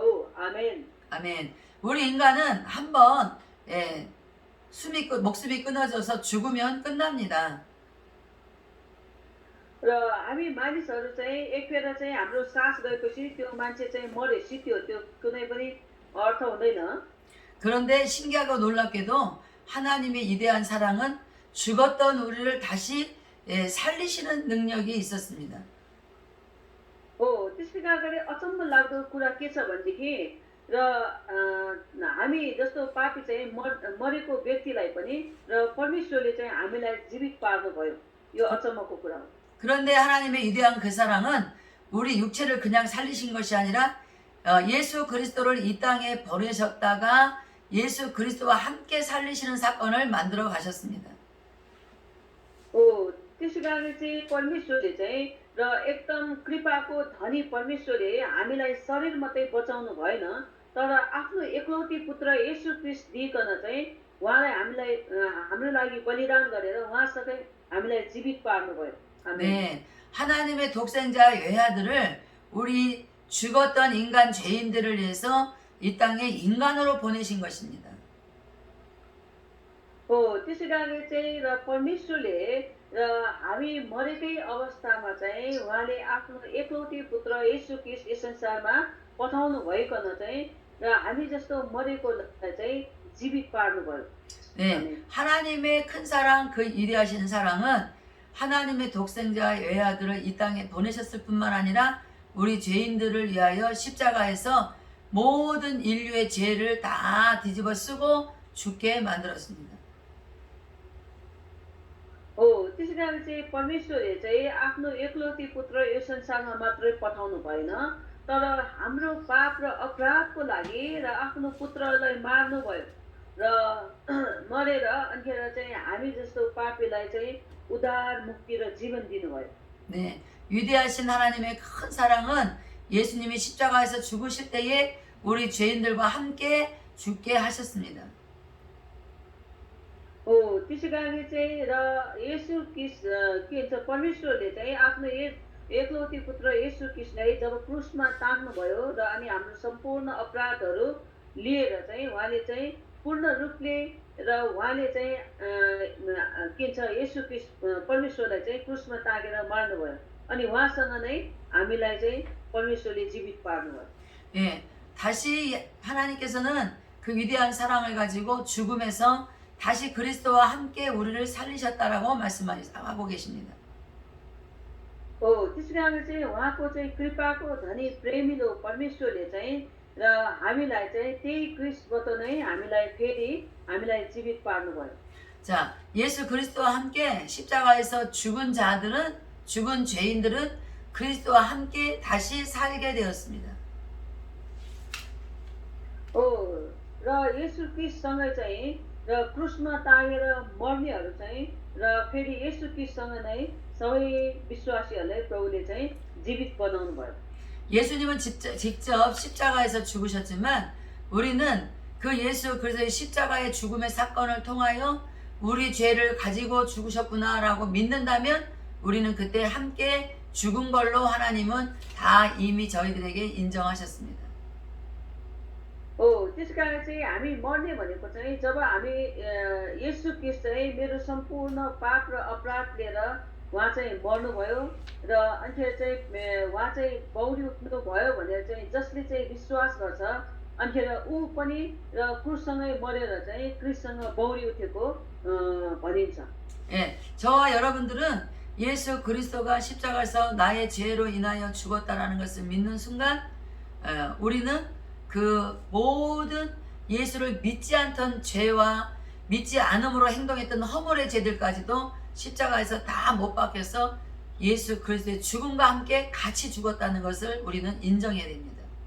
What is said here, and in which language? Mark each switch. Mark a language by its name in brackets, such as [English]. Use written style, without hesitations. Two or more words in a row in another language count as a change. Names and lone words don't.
[Nepali] आमेन। [Korean] 아멘. 우리 인간은 한번 목숨이 끊어져서 죽으면 끝납니다. [Nepali] र हामी मानिसहरू चाहिँ एकखेर चाहिँ हाम्रो सास गएपछि त्यो मान्छे चाहिँ मरे सित्यो त्यो कुनै पनि अर्थ हुँदैन। [Korean] 그런데 신기하고 놀랍게도 하나님의 이대한 사랑은 죽었던 우리를 다시 살리시는 능력이 있었습니다. [Nepali] त्यसै गरी अचम्म लाग्दो कुरा के छ भनेदेखि र हामी जस्तो पापी चाहिँ मरेको व्यक्तिलाई पनि र परमेश्वरले चाहिँ हामीलाई जीवित पार्नुभयो। यो अचम्मको कुरा हो। [Korean] 그런데 하나님의 위대한 그 사랑은 우리 육체를 그냥 살리신 것이 아니라 예수 그리스도를 이 땅에 보내셨다가 예수 그리스도와 함께 살리시는 사건을 만들어 가셨습니다. [Nepali] त्यसै गरी चाहिँ परमेश्वरले चाहिँ र एकदम कृपाको धनी परमेश्वरले हामीलाई शरीर मात्रै बचाउनु भएन, तर आफ्नो एकलौटी पुत्र येशू ख्रीष्ट दिइकन चाहिँ उहाँलाई हामीलाई हाम्रो लागि बलिदान गरेर उहाँसँगै हामीलाई जीवित पार्नुभयो। आमेन। [Korean] 네, 하나님의 독생자 외아들을 우리 죽었던 인간 죄인들을 위해서 이 땅에 인간으로 보내신 것입니다. [Nepali] त्यसै गरी चाहिँ र परमेश्वरले र हामी मरेकै अवस्थामा चाहिँ उहाँले आफ्नो एकलौटी पुत्र येशू ख्रीष्ट यस संसारमा पठाउनु भइकन चाहिँ र हामी जस्तो मरेकोलाई चाहिँ जीवित पार्नुभयो। [Korean] 네, 하나님의 큰 사랑, 그 위대하신 사랑은 하나님의 독생자 외아들을 이 땅에 보내셨을 뿐만 아니라 우리 죄인들을 위하여 십자가에서 모든 인류의 죄를 다 뒤집어 쓰고 죽게 만들었습니다. [Nepali] त्यसै गरी चाहिँ परमेश्वरले चाहिँ आफ्नो एकलौटी पुत्र यो संसारमा मात्रै पठाउनु भएन, तर हाम्रो पाप र अपराधको लागि र आफ्नो पुत्रलाई मार्नुभयो र मरेर अन्खेर चाहिँ हामी जस्तो पापीलाई चाहिँ उद्धार मुक्ति र जीवन दिनुभयो। [Korean] 네, 위대하신 하나님의 큰 사랑은 예수님이 십자가에서 죽으실 때에 우리 죄인들과 함께 죽게 하셨습니다. [Nepali] त्यसै गरी चाहिँ र येशू ख्रीष्ट के भन्छ परमेश्वरले चाहिँ आफ्नो एकलौटी पुत्र येशू ख्रीष्टलाई जब क्रुसमा तान्नुभयो र अनि हाम्रो सम्पूर्ण अपराधहरू लिएर चाहिँ उहाँले चाहिँ पूर्ण रूपले र उहाँले चाहिँ के भन्छ येशू ख्रीष्ट परमेश्वरलाई चाहिँ क्रुसमा तागेर मार्नुभयो अनि उहाँसँग नै हामीलाई चाहिँ परमेश्वरले जीवित पार्नुभयो। [Korean] 예, 다시 하나님께서는 그 위대한 사랑을 가지고 죽음에서 다시 그리스도와 함께 우리를 살리셨다라고 말씀하고 계십니다. [Nepali] त्यसै गरी चाहिँ उहाँको चाहिँ कृपाको धनी प्रेमिलो परमेश्वरले चाहिँ र हामीलाई चाहिँ त्यही क्रिस्टबाट नै हामीलाई जीवित पार्नुभयो। [Korean] 자, 예수 그리스도와 함께 십자가에서 죽은 죄인들은 그리스도와 함께 다시 살게 되었습니다. [Nepali] र येशू क्रिस्टसँग चाहिँ र क्रुसमा तागेर मर्नेहरू चाहिँ र फेरि येशू क्रिस्टसँग नै सबै विश्वासीहरूलाई प्रभुले चाहिँ जीवित बनाउनु भयो। [Korean] 예수님은 직접 십자가에서 죽으셨지만 우리는 그 예수 그리스도의 십자가의 죽음의 사건을 통하여 우리 죄를 가지고 죽으셨구나라고 믿는다면 우리는 그때 함께 죽은 걸로 하나님은 다 이미 저희들에게 인정하셨습니다. [Nepali] त्यस कारण चाहिँ हामी मर्ने भनेको चाहिँ जब हामी येशू ख्रीष्ट चाहिँ मेरो सम्पूर्ण पाप र अपराध लिएर उहाँ चाहिँ मर्नुभयो र अन्खेर चाहिँ उहाँ चाहिँ बौरी उठ्नु भयो भनेर चाहिँ जसले चाहिँ विश्वास गर्छ अन्खेर ऊ पनि र क्रुससँगै मरेर चाहिँ क्रिस्टसँग बौरी उठेको भनिन्छ। [Korean] 예, 저와 여러분들은 예수 그리스도가 십자가에서 나의 죄로 인하여 죽었다라는 것을 믿는 순간 우리는 그 모든 예수를 믿지 않던 죄와 믿지 않음으로 행동했던 허물의 죄들까지도 십자가에서 다 못 박혀서 예수 그리스도의 죽음과 함께 같이 죽었다는 것을 우리는 인정해야 됩니다.